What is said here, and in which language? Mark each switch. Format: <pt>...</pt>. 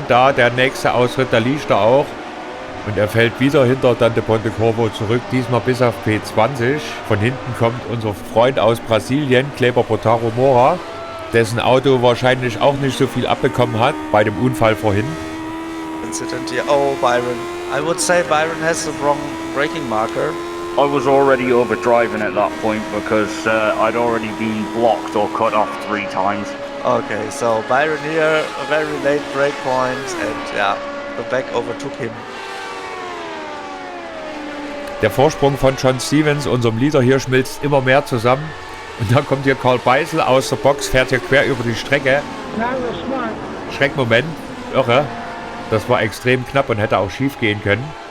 <de>Da der nächste Ausritt, da liegt er auch. Und er fällt wieder hinter Dante Pontecorvo zurück, diesmal bis auf P20. Von hinten kommt unser Freund aus Brasilien, Kleber Botaro Mora, dessen Auto wahrscheinlich auch nicht so viel abbekommen hat bei dem Unfall vorhin.</de> <en>Incident here. Oh, Byron. I would say Byron has the wrong braking marker. I was already overdriving at that point because I'd already been blocked or cut off 3 times. Okay, so Byron here, a very late break point, and the back overtook him.</en> <de>Der Vorsprung von John Stevens, unserem Leader hier, schmilzt immer mehr zusammen. Und dann kommt hier Karl Beisel aus der Box, fährt hier quer über die Strecke. Schreckmoment, irre. Das war extrem knapp und hätte auch schief gehen können.</de>